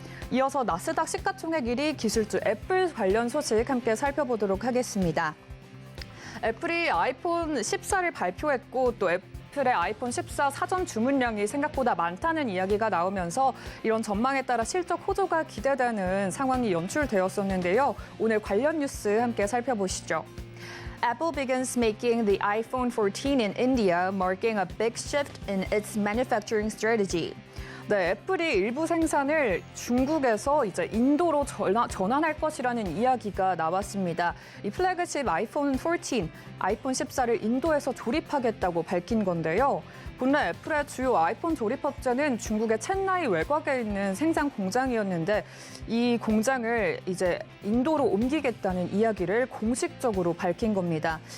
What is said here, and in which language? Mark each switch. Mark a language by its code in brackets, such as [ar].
[ko] 이어서 나스닥 시가총액 1위 기술주 애플 관련 소식 함께 살펴보도록 하겠습니다. 애플이 아이폰 14를 발표했고 또 애플의 아이폰 14 사전 주문량이 생각보다 많다는 이야기가 나오면서 이런 전망에 따라 실적 호조가 기대되는 상황이 연출되었었는데요. 오늘 관련 뉴스 함께 살펴보시죠. [en] Apple begins making the iPhone 14 in India, marking a big shift in its manufacturing strategy. [ko] 네, 애플이 일부 생산을 중국에서 이제 인도로 전환할 것이라는 이야기가 나왔습니다. 이 플래그십 아이폰 14, 아이폰 14를 인도에서 조립하겠다고 밝힌 건데요. 본래 애플의 주요 아이폰 조립업체는 중국의 첸나이 외곽에 있는 생산 공장이었는데 이 공장을 이제 인도로 옮기겠다는 이야기를 공식적으로 밝힌 겁니다.